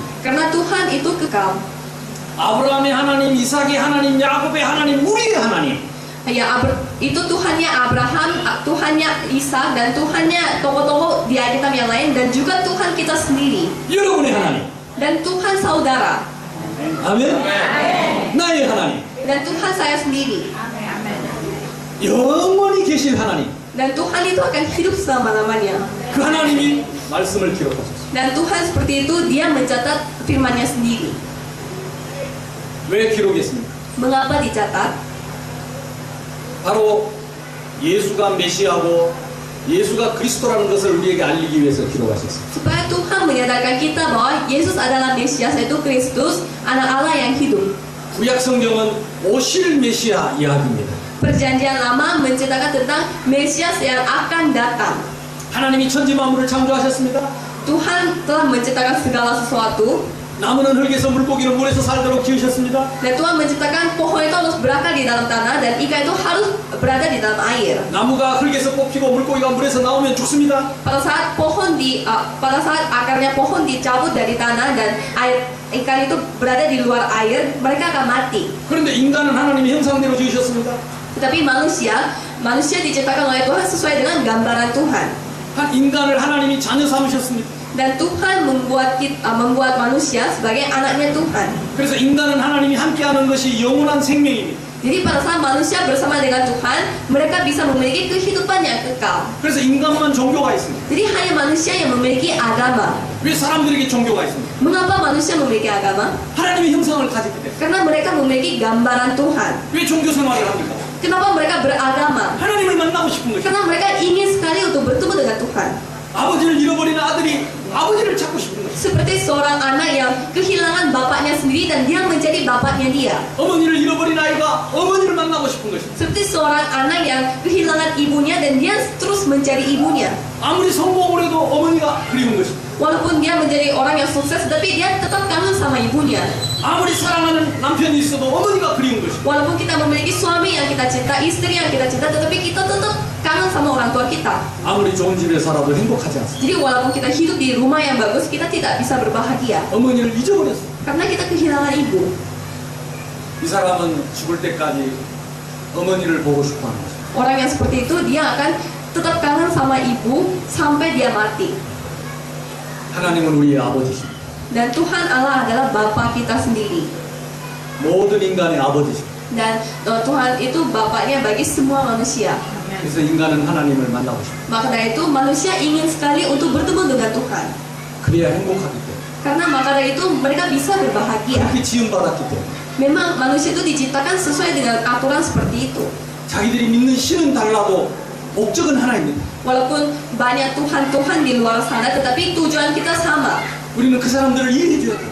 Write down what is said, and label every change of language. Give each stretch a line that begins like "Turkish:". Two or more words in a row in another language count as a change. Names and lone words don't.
Indonesian: Karena Tuhan itu kekal.
Korean: 아브라함의 하나님, 이삭의 하나님, 야곱의 하나님, 우리의 하나님.
Indonesian: Itu Tuhannya Abraham, Tuhannya Ishak, dan Tuhannya tokoh-tokoh di Alkitab yang lain, dan juga Tuhan kita sendiri.
Korean: 여러분의 하나님.
Indonesian: Dan Tuhan saudara.
Korean: 아멘. 나의 하나님.
Indonesian: Dan Tuhan saya sendiri.
Korean: 영원히 계신 하나님.
Indonesian: Dan Tuhan itu akan hidup selama-lamanya.
Korean: 그 하나님이 말씀을 기록하셨습니다.
Indonesian: Dan Tuhan seperti itu, dia mencatat firman-Nya sendiri.
Korean: 왜 기록했습니까?
Indonesian: Mengapa dicatat?
Korean: 바로 예수가 메시아고 예수가 그리스도라는 것을 우리에게 알리기 위해서 기록하셨습니다.
Indonesian: Supaya Tuhan menyadarkan kita bahwa Yesus adalah Mesias, yaitu Kristus, anak Allah yang hidup.
Korean: 구약 성경은 오실 메시아 이야기입니다.
Indonesian: Perjanjian lama menceritakan tentang Mesias yang akan datang.
Korean: 하나님이 천지 만물을 창조하셨습니다.
Indonesian: Tuhan telah menciptakan segala sesuatu.
Korean: 나무는 흙에서 물고기는 물에서 살도록 지으셨습니다.
Indonesian: Dan Tuhan menciptakan pohon itu harus berakar di dalam tanah dan ikan itu harus berada di dalam air.
Korean: 나무가 흙에서 뽑히고 물고기가 물에서 나오면 죽습니다.
Indonesian: Pada saat akarnya pohon dicabut dari tanah dan ikan itu berada di luar air, mereka akan mati.
Korean: 그런데 인간은 하나님의 형상대로 지으셨습니다.
Indonesian: Tetapi manusia diciptakan oleh Tuhan sesuai dengan gambaran Tuhan.
Korean: 인간을 하나님이 자녀 삼으셨습니다.
Indonesian: Dan Tuhan membuat manusia sebagai anaknya Tuhan.
Korean: 그래서 인간은 하나님이 함께하는 것이 영원한 생명입니다.
Indonesian: Jadi pada saat manusia bersama dengan Tuhan, mereka bisa memiliki kehidupan yang kekal.
Korean: 그래서 인간만 종교가 있습니다.
Indonesian: Jadi hanya manusia yang memiliki agama.
Korean: 왜 사람들에게 종교가 있습니까?
Indonesian: Mengapa manusia memiliki agama?
Korean: 하나님의 형상을 가졌기 때문에.
Indonesian: Karena mereka memiliki gambaran Tuhan.
Korean: 왜 종교 생활을 합니까?
Indonesian: Kenapa mereka beragama?
Korean: 하나님을 만나고 싶은 것이죠.
Indonesian: Karena mereka ingin sekali untuk bertemu dengan Tuhan.
Korean: 아버지를 잃어버린 아들이 아버지를 찾고 싶은 거죠.
Indonesian: Seperti seorang anak yang kehilangan bapaknya sendiri dan dia mencari bapaknya dia.
Korean: 어머니를 잃어버린 아이가 어머니를 만나고 싶은 것이죠.
Indonesian: Seperti seorang anak yang kehilangan ibunya dan dia terus mencari ibunya.
Korean: 아무리 성공을 해도 어머니가 그리운 것이죠.
Indonesian: Walaupun dia menjadi orang yang sukses, tapi dia tetap kangen sama ibunya.
Korean: 아무리 사랑하는 남편이 있어도 어머니가 그리운 것이죠.
Indonesian: Walaupun kita memiliki suami yang kita cinta, istri yang kita cinta, tetapi kita tetap kangen sama orang tua kita.
Korean: 아무리 좋은 집에 살아도 행복하지 않습니다.
Indonesian: Jadi walaupun kita hidup di rumah yang bagus, kita tidak bisa berbahagia.
Korean: 어머니를 잊어버렸어요.
Indonesian: Karena kita kehilangan ibu.
Korean: 이 사람은 죽을 때까지 어머니를 보고 싶어하는 거죠.
Indonesian: Orang yang seperti itu, dia akan tetap kangen sama ibu sampai dia mati.
Korean: 하나님은 우리의 아버지십니다.
Indonesian: Dan Tuhan Allah adalah Bapa kita sendiri.
Korean: 모든 인간의 아버지십니다.
Indonesian: Dan Tuhan itu Bapaknya bagi semua manusia.
Korean: 그래서 인간은 하나님을 만나고 싶습니다.
Indonesian: Maka dari itu manusia ingin sekali untuk bertemu dengan Tuhan.
Korean: 그래야 행복하기 때문에.
Indonesian: Karena maka dari itu mereka bisa berbahagia.
Korean: 그렇게 지음받았기 때문에.
Indonesian: Memang manusia itu diciptakan sesuai dengan aturan seperti itu.
Korean: 자기들이 믿는 신은 달라도 목적은 하나입니다.
Indonesian: Walaupun banyak Tuhan di luar sana, tetapi tujuan kita sama.
Korean: 우리는 그 사람들을 이해해줘야 돼요.